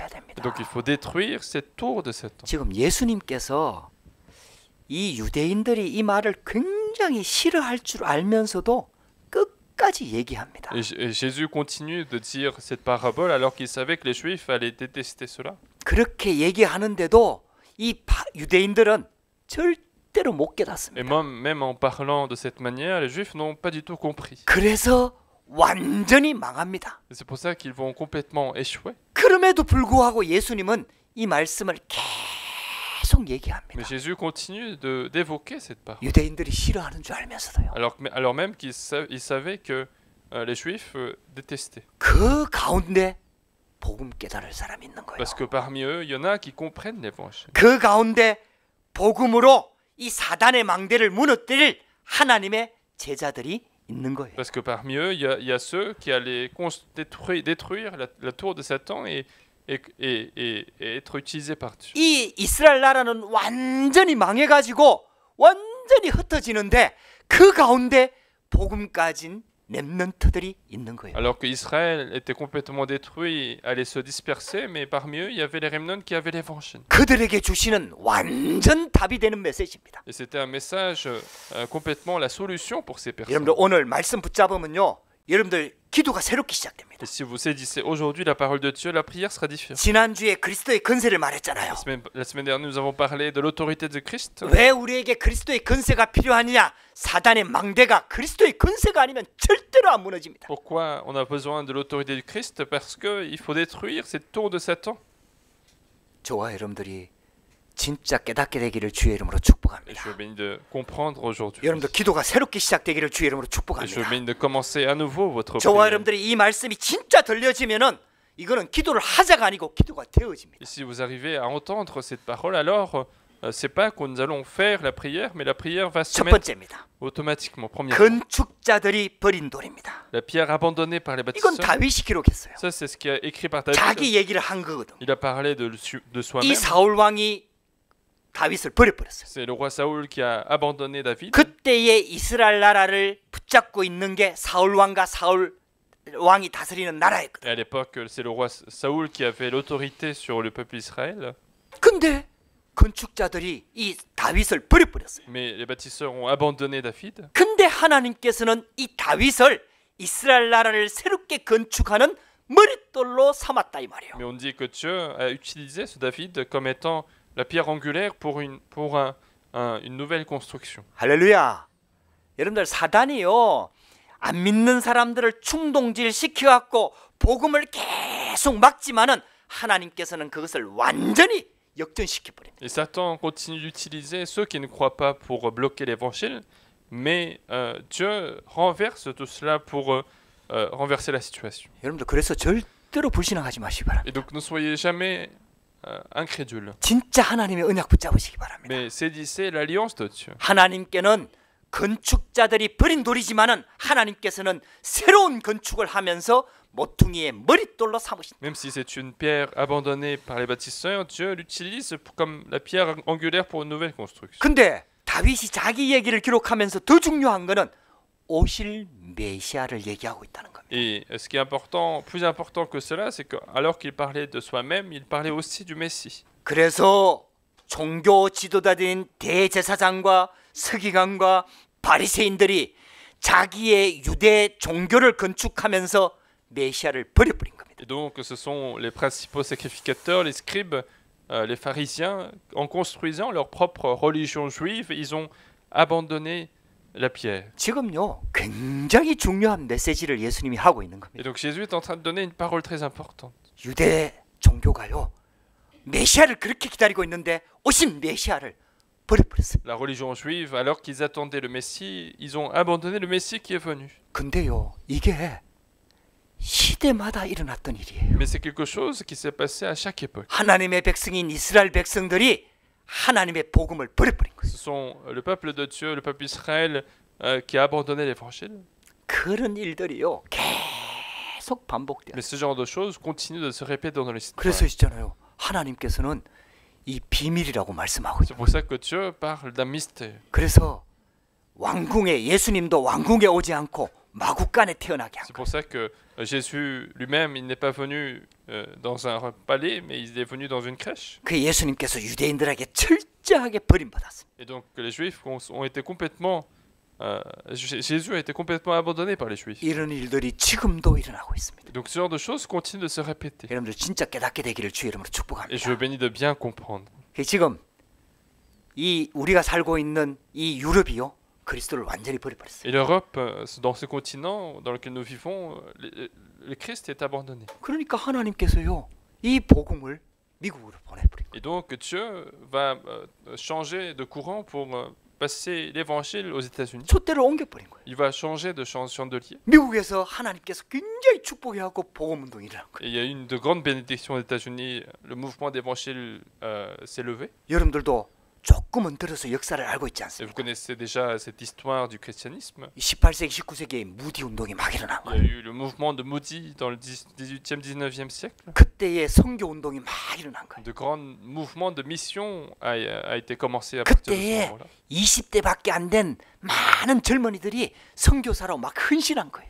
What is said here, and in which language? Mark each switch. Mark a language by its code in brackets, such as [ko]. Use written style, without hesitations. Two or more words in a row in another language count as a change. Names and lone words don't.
[fr] Et [ko] 됩니다. [fr] donc il faut détruire cette tour de Satan. [ko] 지금 예수님께서 이 유대인들이 이 말을 굉장히 싫어할 줄 알면서도 끝까지 얘기합니다. [fr] Et Jésus continue de dire cette parabole alors qu'il savait que les Juifs allaient détester cela. [ko] 그렇게 얘기하는데도 이 유대인들은 절대로 못 [fr] Et [ko] 깨닫습니다. [fr] même en parlant de cette manière, les Juifs n'ont pas du tout compris. [ko] 그래서 완전히 망합니다. [fr] Et c'est pour ça qu'ils vont complètement échouer. [ko] 그럼에도 불구하고 예수님은 이 말씀을 계속 [fr] Mais [ko] 얘기합니다. [fr] Jésus continue d'évoquer cette parole. [ko] 유대인들이 싫어하는 줄 알면서도요. [fr] Alors même qu'il savait que les Juifs détestaient. [ko] 그 가운데 복음 깨달을 사람이 있는 거예요. [fr] Parce que parmi eux, il y en a qui comprennent l'évangile. [ko] 그 가운데 복음으로 이 사단의 망대를 무너뜨릴 하나님의 제자들이 있는 거예요. [fr] Parce que parmi eux, il y a ceux qui allaient détruire la tour de Satan et être utilisés par Dieu. [ko] 이 이스라엘 나라는 완전히 망해가지고 완전히 흩어지는데 그 가운데 복음 가진 렘넌트들이 있는 거예요. [fr] Alors que Israël était complètement détruit, allait se disperser, mais parmi eux, il y avait les remnants qui avaient l'évangile. [ko] 그들에게 주시는 완전 답이 되는 메시지입니다. [fr] Et c'était un message complètement la solution pour ces personnes. [ko] 여러분들 오늘 말씀 붙잡으면요. 여러분들 기도가 새롭게 시작됩니다. [fr] Et si vous saisissez aujourd'hui la parole de Dieu, la prière sera différente. [ko] 지난주에 그리스도의 건세를 말했잖아요. [fr] La semaine dernière, nous avons parlé de l'autorité de Christ. [ko] 왜 우리에게 그리스도의 건세가 필요하느냐? 사단의 망대가 그리스도의 건세가 아니면 절대로 안 무너집니다. [fr] Pourquoi on a besoin de l'autorité du Christ? Parce qu'il faut détruire cette tour de Satan. [ko] 저와 여러분들이 진짜 깨닫게 되기를 주의 이름으로 [fr] Et [ko] 축복합니다. [fr] je veux bien de comprendre aujourd'hui. [ko] 여러분들 기도가 새롭게 시작되기를 주의 이름으로 [fr] Et je veux [ko] 축복합니다. [fr] bien de commencer à nouveau votre [ko] 저와 [fr] prière. [ko] 여러분들이 이 말씀이 진짜 들려지면은 이거는 기도를 하자가 아니고 기도가 되어집니다. [fr] Et si vous arrivez à entendre cette parole, alors c'est pas que nous allons faire la prière, mais la prière va se [ko] 첫 [fr] mettre [ko] 번째입니다. [fr] automatiquement. Premièrement, [ko] 건축자들이 버린 돌입니다. [fr] la pierre abandonnée par les [ko] 이건 [fr] bâtisseurs. [ko] 다윗이 기록했어요. [fr] Ça, c'est ce qui est écrit par David. [ko] 자기 얘기를 한 거거든. [fr] Il a parlé de [ko] 이 [fr] soi-même. [ko] 사울 왕이 다윗을 버려버렸어요. [fr] C'est le roi Saoul qui a abandonné David. [ko] 그때의 이스라엘 나라를 붙잡고 있는 게 사울 왕과 사울 왕이 다스리는 나라였거든. [fr] Et à l'époque, c'est le roi Saoul qui avait l'autorité sur le peuple d'Israël. [ko] 근데 건축자들이 이 다윗을 버려버렸어요. [fr] Mais les bâtisseurs ont abandonné David. [ko] 근데 하나님께서는 이 다윗을 이스라엘 나라를 새롭게 건축하는 머릿돌로 삼았다 이 말이에요. [fr] Mais on dit que Dieu a utilisé ce David comme étant la pierre angulaire pour une nouvelle construction. [ko] 할렐루야. 여러분들 사단이요. 안 믿는 사람들을 충동질 시켜갖고 복음을 계속 막지만은 하나님께서는 그것을 완전히 역전시켜버립니다. [fr] Et Satan continue d'utiliser ceux qui ne croient pas pour bloquer l'évangile, mais Dieu renverse tout cela pour renverser la situation. [ko] 여러분들 그래서 절대로 불신앙하지 마시기 바랍니다. [fr] Et donc ne soyez jamais incrédules, [ko] 진짜 하나님의 언약 붙잡으시기 바랍니다. [fr] mais saisissez l'alliance de Dieu. [ko] 하나님께는 건축자들이 버린 돌이지만은 하나님께서는 새로운 건축을 하면서 모퉁이의 머릿돌로 삼으신. [fr] Même si c'est une pierre abandonnée par les bâtisseurs, Dieu l'utilise comme la pierre angulaire pour une nouvelle construction. [ko] 근데 다윗이 자기 얘기를 기록하면서 더 중요한 거는 오실 메시아를 얘기하고 있다는 겁니다. [fr] Et ce qui est important, plus important que cela, c'est que alors qu'il parlait de soi-même, il parlait aussi du Messie. [ko] 그래서 종교 지도자들인 대제사장과 서기관과 바리새인들이 자기의 유대 종교를 건축하면서 메시아를 버려버린 겁니다. [fr] Et donc ce sont les principaux sacrificateurs, les scribes, les pharisiens, en construisant leur propre religion juive, ils ont abandonné la pierre. [ko] 지금요 굉장히 중요한 메시지를 예수님이 하고 있는 [fr] Et [ko] 겁니다. [fr] donc Jésus est en train de donner une parole très importante. [ko] 유대 종교가요 메시아를 그렇게 기다리고 있는데 오신 메시아를 버려버렸어요. [fr] La religion juive, alors qu'ils attendaient le Messie, ils ont abandonné le Messie qui est venu. [ko] 근데요, 이게 시대마다 일어났던 일이에요. [fr] Mais c'est quelque chose qui s'est passé à chaque époque. [ko] 하나님의 백성인 이스라엘 백성들이 하나님의 복음을 버려버린 거예요. [fr] Ce sont le peuple de Dieu, le peuple d'Israël qui a abandonné l'évangile. [ko] 그런 일들이요, 계속 반복돼요. [fr] Mais ce genre de choses continue de se répéter dans l'histoire. [ko] 그래서 있잖아요, 하나님께서는 이 비밀이라고 말씀하고 [fr] C'est [ko] 있어요. [fr] pour ça que Dieu parle d'un mystère. [ko] 그래서 왕궁에 예수님도 왕궁에 오지 않고 마구간에 태어나게 한 [fr] C'est [ko] 거예요. [fr] pour ça que Jésus lui-même, il n'est pas venu dans un palais, mais il est venu dans une crèche. [ko] 그 예수님께서 유대인들에게 철저하게 버림받았습니다. [fr] Et donc les Juifs ont été complètement... Jésus a été complètement abandonné par les Juifs. [ko] 이런 일들이 지금도 일어나고 있습니다. [fr] Et donc ce genre de choses continue de se répéter. [ko] 여러분들 진짜 깨닫게 되기를 주의 이름으로 [fr] Et je [ko] 축복합니다. [fr] vous bénis de bien comprendre. [ko] 지금 이 우리가 살고 있는 이 유럽이요, 그리스도를 완전히 버려버렸어요. [fr] Et l'Europe, dans ce continent dans lequel nous vivons, le Christ est abandonné. [ko] 그러니까 하나님께서요, 이 복음을 미국으로 보내버린 거예요. [fr] Et donc Dieu va changer de courant pour passer l'évangile aux États-Unis. [ko] 촛대를 옮겨버린 거예요. [fr] Il va changer de chandelier. [ko] 미국에서 하나님께서 굉장히 축복해갖고 복음운동이 일어난 거예요. [fr] Et il y a eu une de grandes bénédictions aux États-Unis. Le mouvement d'évangile s'est levé. [ko] 여러분들도 조금은 들어서 역사를 알고 있지 [fr] Et [ko] 않습니까? [fr] vous connaissez déjà cette histoire du christianisme. [ko] 18세기, 19세기에 무디 운동이 막 일어난 [fr] Il y a [ko] 거예요. [fr] eu le mouvement de Moody dans le 18e, 19e siècle. [ko] 그때의 선교 운동이 막 일어난 거예요. [fr] De grands mouvements de mission a été commencé à partir de ce [ko] 그때에 [fr] moment-là. [ko] 20대밖에 안 된 많은 젊은이들이 선교사로 막 헌신한 거예요.